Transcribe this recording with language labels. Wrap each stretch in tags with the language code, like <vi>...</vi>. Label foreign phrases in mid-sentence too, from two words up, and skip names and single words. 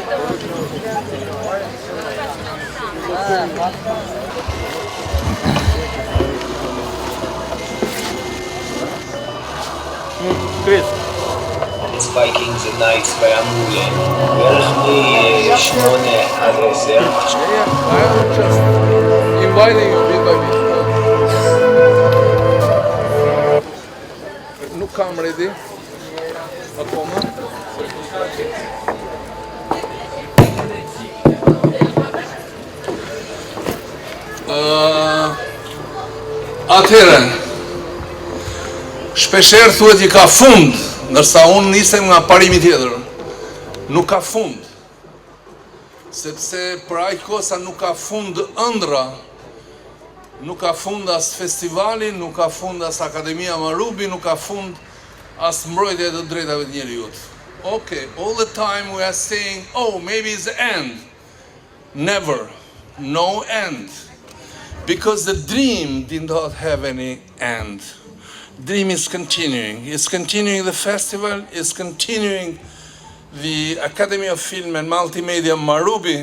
<en>It's Vikings and Knights by Amule.</en> <he>בערך מ8 עד 10.</he> <en>I'm just inviting you bit by bit.</en> <ro>Nu cam ready. Acum.</ro> <sq>Atëherë, shpeshherë thuhet që ka fund, ndërsa unë nisem nga parimi tjetër. Nuk ka fund. Sepse për aq kohë sa nuk ka fund ëndra, nuk ka fund as festivali, nuk ka fund as Akademia Marubi, nuk ka fund as mbrojtja e të drejtave të njeriut.</sq> <en>Okay, all the time we are saying, oh, maybe it's the end. Never. No end. Because the dream did not have any end. Dream is continuing. It's continuing the festival, it's continuing the Academy of Film and Multimedia Marubi.</en>